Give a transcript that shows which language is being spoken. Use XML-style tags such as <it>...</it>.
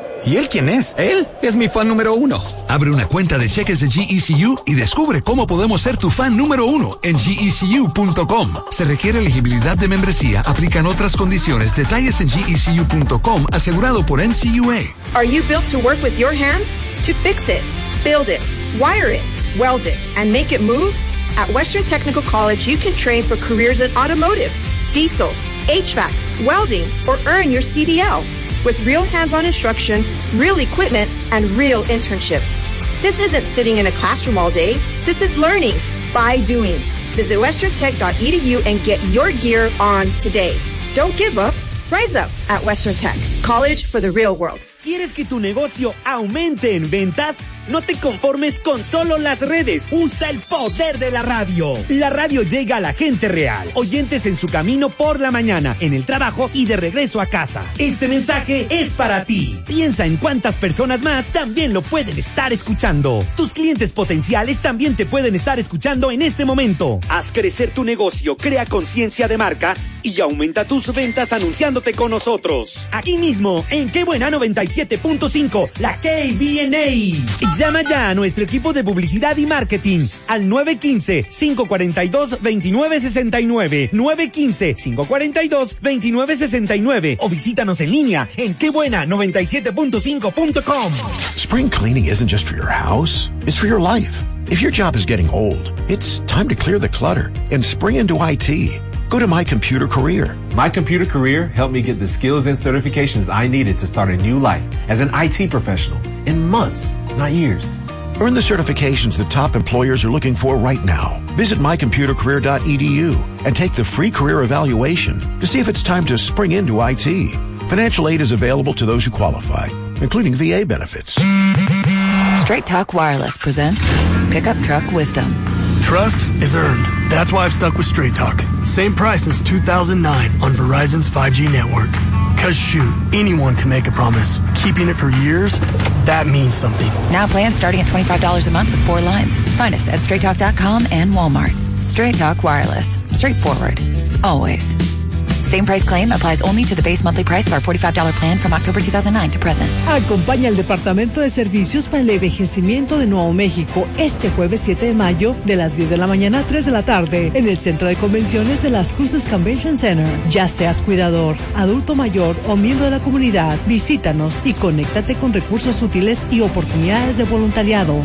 <es>¿Y él quién es? Él es mi fan número uno. Abre una cuenta de cheques de GECU y descubre cómo podemos ser tu fan número uno en GECU.com. Se requiere elegibilidad de membresía. Aplican otras condiciones. Detalles en GECU.com, asegurado por NCUA.</es> <en>Are you built to work with your hands? To fix it, build it, wire it, weld it, and make it move? At Western Technical College, you can train for careers in automotive, diesel, HVAC, welding, or earn your CDL. With real hands-on instruction, real equipment, and real internships. This isn't sitting in a classroom all day. This is learning by doing. Visit westerntech.edu and get your gear on today. Don't give up. Rise up at Western Tech, college for the real world.</en> <es>¿Quieres que tu negocio aumente en ventas? No te conformes con solo las redes. Usa el poder de la radio. La radio llega a la gente real. Oyentes en su camino por la mañana, en el trabajo y de regreso a casa. Este mensaje es para ti. Piensa en cuántas personas más también lo pueden estar escuchando. Tus clientes potenciales también te pueden estar escuchando en este momento. Haz crecer tu negocio, crea conciencia de marca y aumenta tus ventas anunciándote con nosotros. Aquí mismo, en Qué Buena 97.5, la KBNA. Llama ya a nuestro equipo de publicidad y marketing al 915-542-2969, 915-542-2969, o visítanos en línea en quebuena97.5.com.</es> <en>Spring cleaning isn't just for your house, it's for your life. If your job is getting old, it's time to clear the clutter and spring into IT. Go to My Computer Career. My Computer Career helped me get the skills and certifications I needed to start a new life as an IT professional in months, not years. Earn the certifications that top employers are looking for right now. Visit mycomputercareer.edu and take the free career evaluation to see if it's time to spring into IT. Financial aid is available to those who qualify, including VA benefits. Straight Talk Wireless presents Pickup Truck Wisdom. Trust is earned. That's why I've stuck with Straight Talk. Same price since 2009 on Verizon's 5G network. Because, shoot, anyone can make a promise. Keeping it for years, that means something. Now plans starting at $25 a month with four lines. Find us at straighttalk.com and Walmart. Straight Talk Wireless. Straightforward. Always. Same price claim applies only to the base monthly price of our $45 plan from October 2009 to present.</en> <es>Acompaña al Departamento de Servicios para el Envejecimiento de Nuevo México este jueves 7 de mayo de las 10 de la mañana a 3 de la tarde en el Centro de Convenciones de las Cruces Convention Center. Ya seas cuidador, adulto mayor o miembro de la comunidad, visítanos y conéctate con recursos útiles y oportunidades de voluntariado.</es>